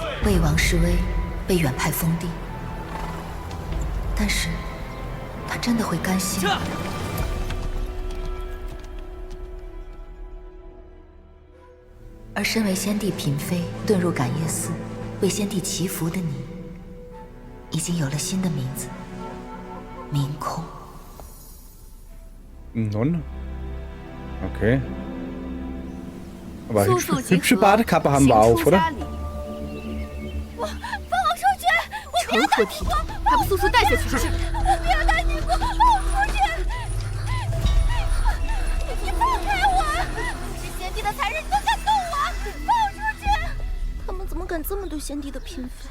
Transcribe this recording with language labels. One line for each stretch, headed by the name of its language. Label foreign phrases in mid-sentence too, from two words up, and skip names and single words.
Chinese: 魏王示威，被远派封地，但是他真的会甘心吗？而身为先帝嫔妃，遁入感业寺，为先帝祈福的你，已经有了新的名字——明空。
German: Nonne. Okay. Aber hübsche Badekappe haben wir auf, oder?
Chinese: 成何体统，还不速速带下去！我不要带你过，放我出去！你放开我！是先帝的才人，你都敢动我！放我出去！他们怎么敢这么对先帝的嫔妃？